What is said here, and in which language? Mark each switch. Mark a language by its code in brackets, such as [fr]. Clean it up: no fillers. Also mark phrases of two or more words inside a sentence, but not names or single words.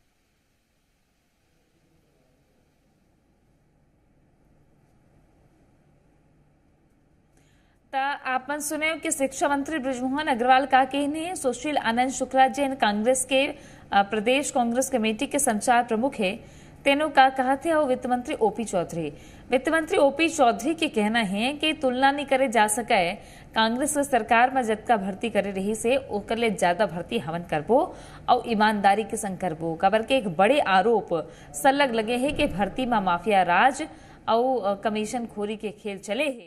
[hne] आप मन सुने कि शिक्षा मंत्री बृजमोहन अग्रवाल का कहने हैं। सुशील आनंद शुक्ला जैन कांग्रेस के प्रदेश कांग्रेस कमेटी के संचार प्रमुख है, तेनों का कहा थे। और वित्त मंत्री ओपी चौधरी के कहना है कि तुलना नहीं करे जा सके कांग्रेस सरकार में जतका भर्ती करे रही से ओकर ले ज्यादा भर्ती हमन करबो और ईमानदारी के संग करबो। काबर के एक बड़े आरोप सलग लगे हैं कि भर्ती में माफिया राज और कमीशन खोरी के खेल चले हैं।